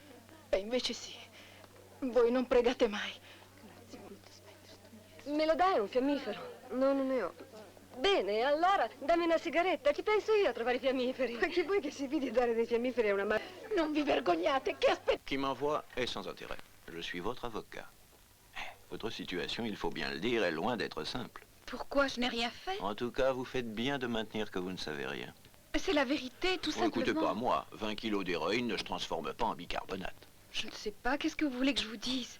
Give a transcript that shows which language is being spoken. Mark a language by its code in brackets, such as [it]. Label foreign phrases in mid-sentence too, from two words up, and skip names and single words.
[it] E invece sì. Voi non pregate mai. Me lo dai un fiammifero? No, non ne ho. Bene, allora dammi una sigaretta, ci penso io a trovare i fiammiferi. Ma chi vuoi che si vidi dare dei fiammiferi a una madre? Non vi vergognate, che aspettate? [fr] Qui m'envoie est sans intérêt. Je suis votre avocat. Votre situation, il faut bien le dire, est loin d'être simple. Pourquoi? Je n'ai rien fait. En tout cas, vous faites bien de maintenir que vous ne savez rien. C'est la vérité, tout Oh, écoutez simplement. pas, moi, 20 kilos d'héroïne ne se transforme pas en bicarbonate. Je ne sais pas, qu'est-ce que vous voulez que je vous dise?